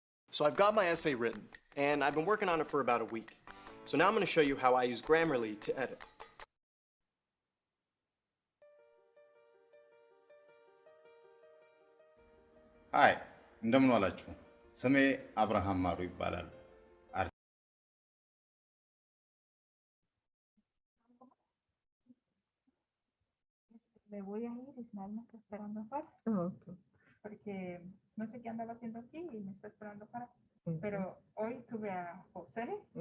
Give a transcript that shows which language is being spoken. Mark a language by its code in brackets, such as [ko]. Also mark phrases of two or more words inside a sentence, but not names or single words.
[en] So I've got my essay written, and I've been working on it for about a week. So now I'm going to show you how I use Grammarly to edit. [am] ሃይ እንደምን ዋላችሁ። ስሜ አብርሃም ማሩ ይባላል። [es] Me voy a ir, Ismael me está esperando afuera, Okay. porque no sé qué andaba haciendo aquí y me está esperando afuera. Mhm. Pero hoy tuve a José, a